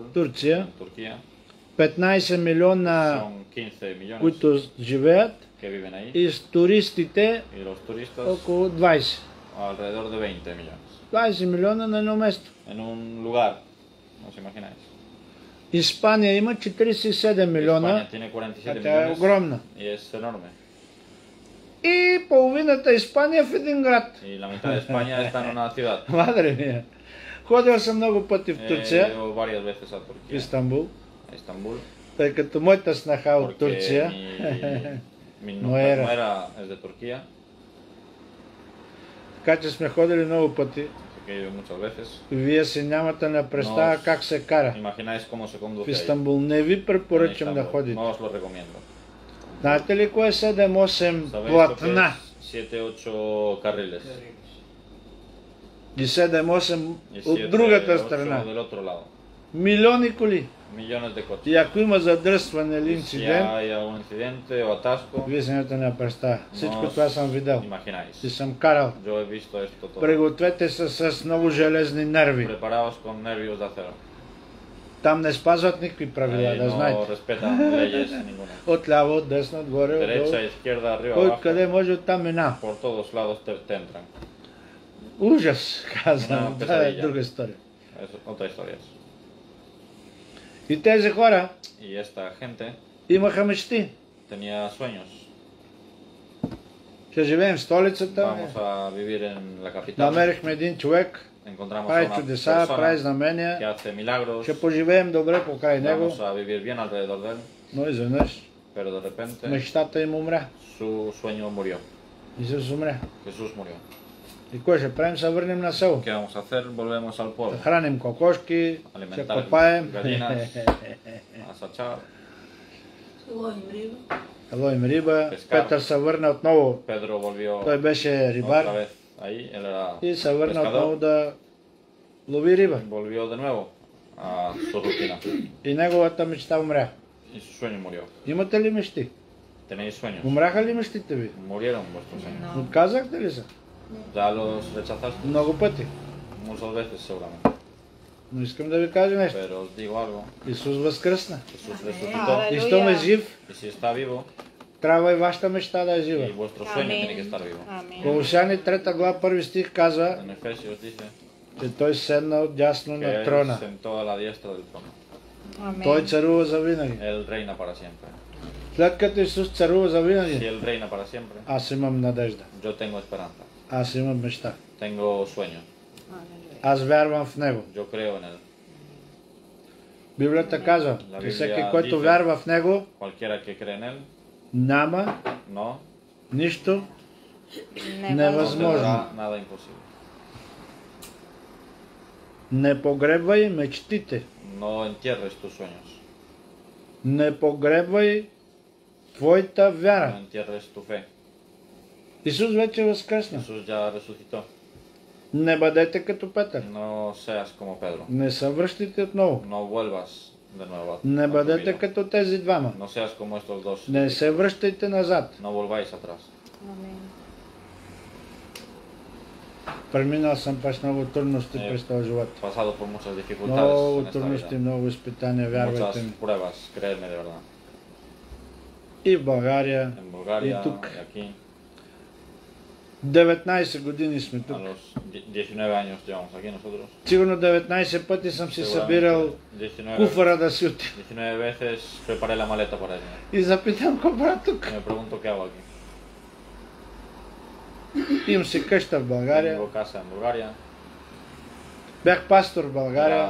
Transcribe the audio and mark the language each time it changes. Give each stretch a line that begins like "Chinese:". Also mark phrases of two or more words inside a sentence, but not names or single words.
Bulgarian: Турция,
Spanish: en Turquía.
Bulgarian: 15 милиона,
Spanish: Son 15 millones
Bulgarian: които живеят,
Spanish: que viven ahí
Bulgarian: и с туристите
Spanish: y los turistas
Bulgarian: около 20.
Spanish: alrededor de 20 millones.
Bulgarian: 20 милиона на едно место.
Spanish: En un lugar, no os imagináis.
Bulgarian: Испания има 47 милиона,
Spanish: España tiene 47
Bulgarian: а тя е
Spanish: millones
Bulgarian: огромна.
Spanish: y es enorme.
Bulgarian: И половината Испания в един град.
Spanish: Y la mitad de España está en una ciudad. Madre mía.
Bulgarian: Ходил съм много пъти в
Spanish: He
Bulgarian: Турция,
Spanish: ido varias veces a
Bulgarian: в
Spanish: Turquía,
Bulgarian: Истанбул,
Spanish: a Estambul,
Bulgarian: тъй като моята снаха от
Spanish: porque
Bulgarian: Турция.
Spanish: mi No era. nuera es de Turquía,
Bulgarian: Така че сме ходили много пъти.
Spanish: así que he ido muchas veces.
Bulgarian: Вие си нямате на представа
Spanish: No os
Bulgarian: как се кара
Spanish: Imagináis cómo se
Bulgarian: в
Spanish: conduce ahí.
Bulgarian: Истанбул. Не ви
Spanish: en
Bulgarian: препоръчам да
Spanish: Estambul.
Bulgarian: ходите.
Spanish: No os lo recomiendo.
Bulgarian: Знаете ли кое е 7-8
Spanish: ¿Sabéis lo que
Bulgarian: платна?
Spanish: es 7-8 carriles?
Bulgarian: И 7-8
Spanish: Y
Bulgarian: от другата
Spanish: 7-8
Bulgarian: страна.
Spanish: del otro lado.
Bulgarian: Милиони коли.
Spanish: Millones de coches.
Bulgarian: И ако има задръстване или
Spanish: Y si
Bulgarian: инцидент,
Spanish: hay algún incidente o atasco,
Bulgarian: вие си нямате на представа. Всичко
Spanish: no
Bulgarian: това
Spanish: os
Bulgarian: съм видял.
Spanish: imagináis.
Bulgarian: И съм карал.
Spanish: Yo he visto esto todo.
Bulgarian: Пригответе се с много железни нерви.
Spanish: Preparaos con nervios de acero.
Bulgarian: Там не спазват никакви правила,
Spanish: Ahí
Bulgarian: да
Spanish: no
Bulgarian: знаете.
Spanish: respetan leyes ninguna.
Bulgarian: Отляво, от десно, отгоре, отдолу.
Spanish: Derecha, izquierda, arriba,
Bulgarian: Кой
Spanish: abajo.
Bulgarian: къде може, оттам мина.
Spanish: Por todos lados te entran.
Bulgarian: Ужас, казвам. Една Това е песария. друга история.
Spanish: Es otra historia.
Bulgarian: И тези хора
Spanish: Y esta gente
Bulgarian: имаха мечти.
Spanish: tenía sueños.
Bulgarian: Ще живеем в столицата.
Spanish: Vamos a vivir en la capital.
Bulgarian: Намерихме един човек,
Spanish: Encontramos a
Bulgarian: прави
Spanish: una
Bulgarian: чудеса, прави
Spanish: persona que
Bulgarian: знамения.
Spanish: hace milagros.
Bulgarian: Ще поживеем добре покрай него,
Spanish: Vamos a vivir bien alrededor de él.
Bulgarian: но изведнъж
Spanish: Pero de repente
Bulgarian: мечтата им умря.
Spanish: su sueño murió.
Bulgarian: Исус умря.
Spanish: Jesús murió.
Bulgarian: И кой ще правим? Се върнем на село.
Spanish: ¿Qué vamos a hacer? Volvemos al
Bulgarian: Да
Spanish: pueblo.
Bulgarian: храним кокошки, ще
Spanish: Alimentar
Bulgarian: копаем.
Spanish: gallinas, a sachar.
Bulgarian: Лоим риба. Ловим риба. Пескар. Петър се върна отново.
Spanish: Pedro volvió
Bulgarian: Той беше
Spanish: otra
Bulgarian: рибар
Spanish: vez ahí. Él era
Bulgarian: и се върна отново
Spanish: pescador.
Bulgarian: да лови риба.
Spanish: Volvió de nuevo a su rutina.
Bulgarian: И неговата мечта умря.
Spanish: Y su sueño murió.
Bulgarian: Имате ли мечти?
Spanish: ¿Tenéis sueños?
Bulgarian: Умряха ли мечтите ви?
Spanish: Murieron vuestros sueños.
Bulgarian: Отказахте ли се?
Spanish: ¿Ya los rechazaste?
Bulgarian: Много пъти.
Spanish: Muchas veces seguramente.
Bulgarian: Но искам да ви кажа нещо.
Spanish: Pero os digo algo.
Bulgarian: Исус възкръсна.
Spanish: Jesús resucitó.
Bulgarian: И щом е жив,
Spanish: Y si está vivo,
Bulgarian: трябва и вашата мечта да е
Spanish: y
Bulgarian: жива.
Spanish: vuestro sueño tiene que estar vivo.
Bulgarian: Амин. Колосяни 3 глава 1 стих казва,
Spanish: En Efesios dice
Bulgarian: че той седна отдясно
Spanish: que
Bulgarian: на
Spanish: él
Bulgarian: трона.
Spanish: sentó a la diestra del trono.
Bulgarian: Той Амин. царува за винаги.
Spanish: Él reina para siempre.
Bulgarian: След като Исус царува за
Spanish: Si
Bulgarian: винаги,
Spanish: él reina para siempre,
Bulgarian: аз имам надежда.
Spanish: yo tengo esperanza.
Bulgarian: Аз имам мечта.
Spanish: Tengo sueños.
Bulgarian: Аз вярвам в Него.
Spanish: Yo creo en él.
Bulgarian: Библията казва,
Spanish: La
Bulgarian: че всеки,
Spanish: Biblia
Bulgarian: който
Spanish: dice-
Bulgarian: вярва в Него,
Spanish: Cualquiera que cree en él,
Bulgarian: няма
Spanish: no,
Bulgarian: нищо
Spanish: no
Bulgarian: невъзможно.
Spanish: tendrá nada imposible.
Bulgarian: Не погребвай мечтите.
Spanish: No entierres tus sueños.
Bulgarian: Не погребвай твоята
Spanish: No
Bulgarian: вяра.
Spanish: entierres tu fe.
Bulgarian: Исус вече възкръсна.
Spanish: Jesús ya resucitó.
Bulgarian: Не бъдете като Петър.
Spanish: No seas como Pedro.
Bulgarian: Не се връщайте отново.
Spanish: No vuelvas de nuevo a
Bulgarian: Не
Spanish: tu
Bulgarian: бъдете
Spanish: vida.
Bulgarian: като тези двама.
Spanish: No seas como estos dos.
Bulgarian: Не се връщайте назад.
Spanish: No volváis atrás.
Bulgarian: Амин. Преминал съм през много трудности Е, през този живот.
Spanish: He pasado por muchas dificultades
Bulgarian: Много
Spanish: en esta
Bulgarian: трудности,
Spanish: vida.
Bulgarian: много изпитания, вярвайте
Spanish: Muchas
Bulgarian: ми.
Spanish: pruebas, créeme de verdad.
Bulgarian: И в България,
Spanish: En Bulgaria y tuc. y aquí,
Bulgarian: 19 години сме
Spanish: a
Bulgarian: тук.
Spanish: los 19 años llevamos aquí nosotros.
Bulgarian: Сигурно 19 пъти съм си
Spanish: Seguramente
Bulgarian: събирал
Spanish: 19,
Bulgarian: куфара да си отида.
Spanish: 19 veces preparé la maleta para irme.
Bulgarian: И запитам, какво правя тук?
Spanish: Y me pregunto qué hago aquí.
Bulgarian: Имам си къща в България.
Spanish: Tengo casa en Bulgaria.
Bulgarian: Бях пастор в България.